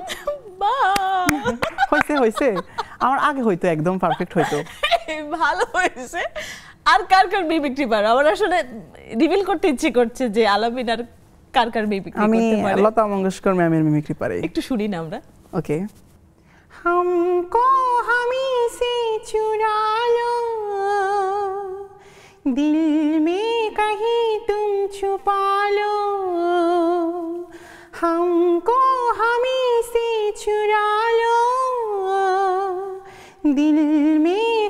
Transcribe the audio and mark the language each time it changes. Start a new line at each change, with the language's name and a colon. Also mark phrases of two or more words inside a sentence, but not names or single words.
Bangla: হয়েছে হয়েছে, আমার আগে হয়তো একদম পারফেক্ট হয়তো। ভালো হয়েছে। আর কার কার মিমিক্রি পারো? আমার আসলে রিভিল করতে ইচ্ছে করছে যে আলামিন আর কার কার মিমিক্রি করতে পারে। আমি লতা মঙ্গেশকর ম্যামের মিমিক্রি পারি, একটু শুনি না আমরা। ওকে।
Hindi: हमको हमी से चुरा लो, दिल में कहीं तुम छुपा लो, हमको हमी से चुरा लो, दिल में